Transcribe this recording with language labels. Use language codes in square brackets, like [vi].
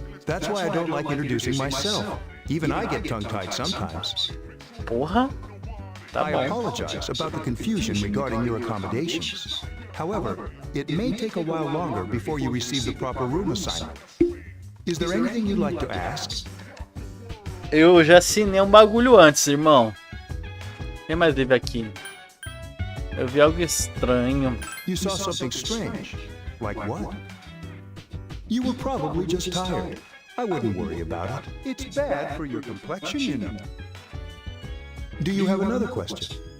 [en] That's why I don't like introducing myself. Even I get tongue-tied sometimes. [pt] Porra. [en] I apologize about the confusion regarding your accommodations. However, it may take a while longer before you receive the proper room assignment. Is there anything you'd like to ask? [pt] Eu já assinei um bagulho antes, irmão. Tem mais livro aqui. Eu vi algo estranho. [en] You saw something strange? Like what? You were probably just tired. I wouldn't worry about it. It's bad for your complexion, you know. Do you have another question?